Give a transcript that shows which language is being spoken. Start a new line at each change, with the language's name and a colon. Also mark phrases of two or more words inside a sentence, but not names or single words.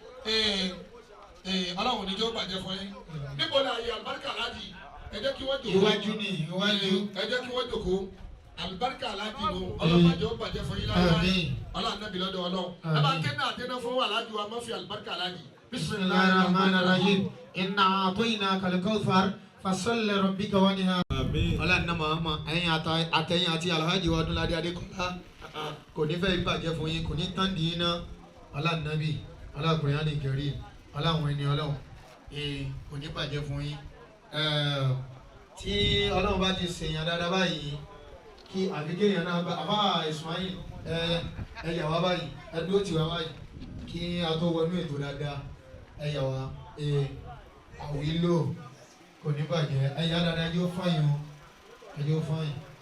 Yoruba: Eh, eh, Ọlọ́run ní jẹ́ ó bàjẹ́ fún yín. Àmín. Níbo la yẹ àlùbáríkà Alhaji? Ẹ jẹ́ kí wọ́n jòkó. Iwájú ni, iwájú. Eh, ẹ jẹ́ kí wọ́n jòkó. Àlùbáríkà Alhaji ló. Àmín. Ọlọ́run má jẹ́ ó bàjẹ́ fún yín láéláé. Àmín. Ọlá Ànábì lọ́dọ̀ Ọlọ́run. Ẹ bá Àmín. ké náà, ké náà fún Alhaji wa Murphy àlùbáríkà Alhaji.
Arabic: بسم الله الرحمن الرحيم. إنا أعطيناك الكوثر. فصل لربك وانحر.
Yoruba: Àmín. Ọlá nínú Muhammad, ẹ̀yin ata-, àtẹ̀yìn àti Alhaji wa Ọdúnladé Adékọ́lá, kò ní fẹ́ bàjẹ́ fún yín, kò ní tán di yín ná. Ọlá Nábì, ọlá Kùránì Kẹ́rímù, ọlá àwọn ẹni Ọlọ́run, ee, kò ní bàjẹ́ fún yín. Ẹ, tí Ọlọ́run bá ti ṣèyàn dáadáa báyìí, kí àbí kéèyàn náà bá, àbá Ismail, ẹ, ẹ yà wá báyìí, ẹ dúró tì wá báyìí, kí a tó wọnú ètò dáadáa, ẹ yà wá, ee, àwílò, kò ní bàjẹ́, ẹ yà dáadáa, ẹ yóò fàyàn o, ẹ yóò fàyàn.